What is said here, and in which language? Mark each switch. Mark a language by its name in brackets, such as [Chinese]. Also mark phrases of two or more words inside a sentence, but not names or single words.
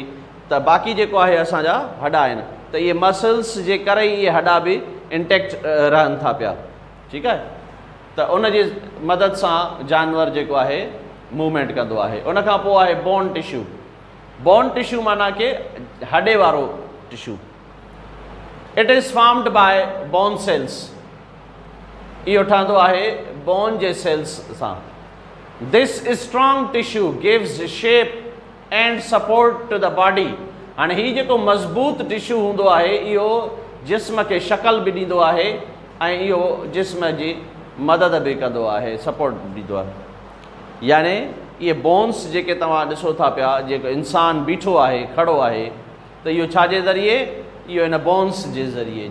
[Sindhi] त बाक़ी जेको आहे असांजा हॾा आहिनि, त इहे मसल्स जे करे ई इहे हॾा बि इंटेक्ट रहनि था पिया। ठीकु आहे। त उन जी मदद सां जानवर जेको आहे मूवमेंट कंदो आहे। उन खां पोइ आहे [English] bone tissue. bone tissue [Sindhi] माना के हॾे वारो टिश्यू। [English] It is formed by bone cells. [Sindhi] इहो ठहंदो आहे बोन जे सेल्स सां। [English] This strong tissue gives shape and support to the body. [Sindhi] हाणे हीउ जेको मज़बूत टिश्यू हूंदो आहे इहो जिस्म खे शक्ल बि ॾींदो आहे ऐं इहो जिस्म जी मदद बि कंदो आहे, सपोर्ट ॾींदो आहे। यानी इहे बोन्स जेके तव्हां ॾिसो था पिया, जेको इंसानु बीठो आहे, खड़ो आहे, त इहो छाजे ज़रिए, इहो इन बोन्स जे ज़रिए।